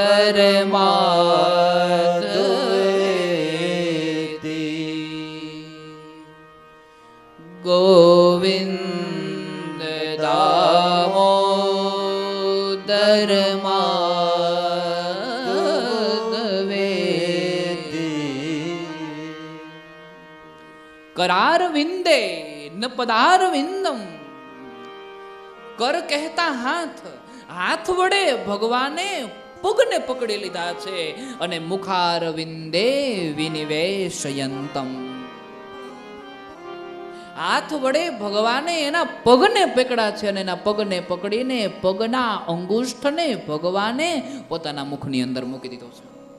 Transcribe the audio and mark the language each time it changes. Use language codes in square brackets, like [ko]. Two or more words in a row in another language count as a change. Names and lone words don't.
[sa] ગોવિંદ દામોદર करार विंदे न पदार विंदम [gu] કર કહેતા હાથ, હાથ વડે ભગવાને પગને પકડી લીધા છે અને [sa] मुखारविन्दे विनिवेशयन्तम्, [gu] હાથ વડે ભગવાને એના પગને પકડ્યા છે અને એના પગને પકડીને પગના અંગુષ્ઠને ભગવાને પોતાના મુખની અંદર મૂકી દીધો છે.